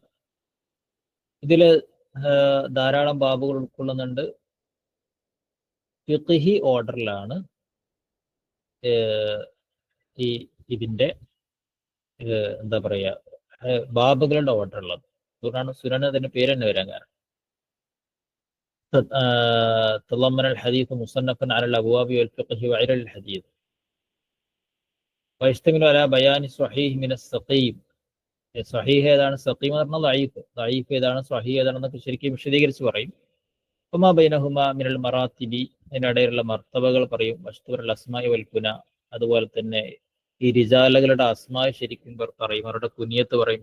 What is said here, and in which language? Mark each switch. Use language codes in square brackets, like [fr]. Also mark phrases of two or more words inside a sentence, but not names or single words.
[ml] ഇതില് ധാരാളം ബാബുകൾ ഉൾക്കൊള്ളുന്നുണ്ട്. ഫിഖ്ഹി ഓർഡറിലാണ് ഇതിന്റെ എന്താ പറയാ ബാബുകളുടെ ഓർഡർ ഉള്ളത്. അതുകൊണ്ടാണ് സുനൻ അതിന്റെ പേര് തന്നെ വരാൻ കാരണം. [ar] تضمن الحديث مصنفا على الابواب والفقه وعلل الحديث ويشتمل على بيان صحيح من السقيم. [ml] സഹീഹ് ഏതാണ്, സഖീം എന്ന് പറഞ്ഞാൽ ദഈഫ്, ദഈഫ് ഏതാണ്, സ്വഹീഹ് ഏതാണെന്നൊക്കെ ശരിക്കും വിശദീകരിച്ച് പറയും. [ar] وما بينهما من المراتب, [ml] അതിനിടയിലുള്ള മർത്തബകൾ പറയും. [ar] واشتهر الأسماء والكنى, [ml] അതുപോലെ തന്നെ ഈ റിജാലകളുടെ അസ്മാഇ ശരിക്കും പറയും, അവരുടെ കുനിയത്ത് പറയും.